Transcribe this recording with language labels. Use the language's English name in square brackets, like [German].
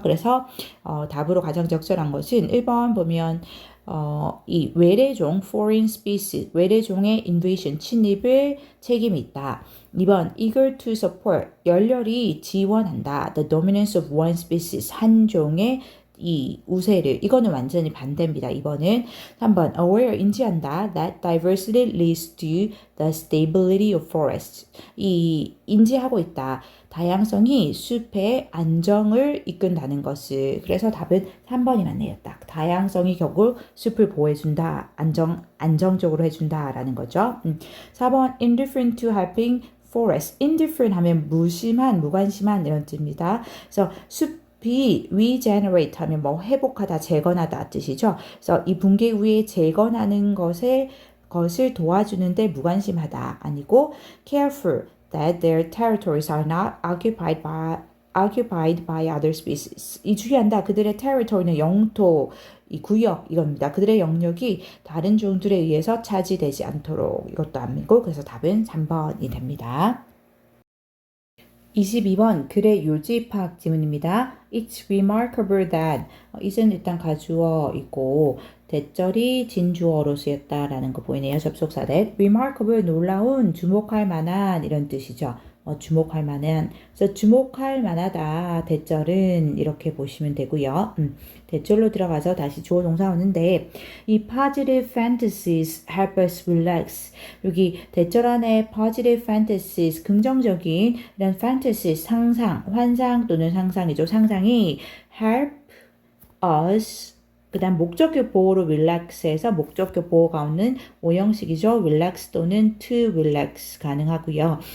[Korean] 그래서 답으로 가장 적절한 것은 1번 보면 이 외래종 foreign species 외래종의 invasion 침입을 책임이 있다. 2번 [English] eager to support [Korean] 열렬히 지원한다. [English] the dominance of one species [Korean] 한 종의 이 우세를 이거는 완전히 반대입니다. [English] 2번은 3번 aware 인지한다 that diversity leads to the stability of forests [Korean] 이 인지하고 있다. 다양성이 숲의 안정을 이끈다는 것을 그래서 답은 3번이 맞네요. 딱 다양성이 결국 숲을 보호해준다. 안정적으로 해준다라는 거죠. 4번 [English] indifferent to helping forest [Korean] indifferent 하면 무심한 무관심한 이런 뜻입니다. 그래서 숲이 regenerate 하면 뭐 회복하다 재건하다 뜻이죠. 그래서 이 붕괴 후에 재건하는 것을 도와주는데 무관심하다 아니고 [English] careful that their territories are not occupied by other species. [Korean] 이 주의한다. 그들의 territory는 영토, 이 구역 이겁니다. 그들의 영역이 다른 종들에 의해서 차지되지 않도록 이것도 아니고 그래서 답은 3번이 됩니다. 22번 글의 요지 파악 지문입니다. [English] It's remarkable that [Korean] it은 일단 가주어 있고 대절이 진주어로 쓰였다라는 거 보이네요. 접속사 that remarkable 놀라운 주목할 만한 이런 뜻이죠. 주목할 만한 그래서 주목할 만하다 대절은 이렇게 보시면 되고요. 대절로 들어가서 다시 주어 동사 오는데 이 [English] positive fantasies help us relax [Korean] 여기 대절 안에 positive fantasies 긍정적인 이런 fantasies 상상 환상 또는 상상이죠. 상상이 help us 그 다음 목적격 보호로 relax에서 목적격 보호가 없는 오형식이죠. relax 또는 to relax 가능하고요.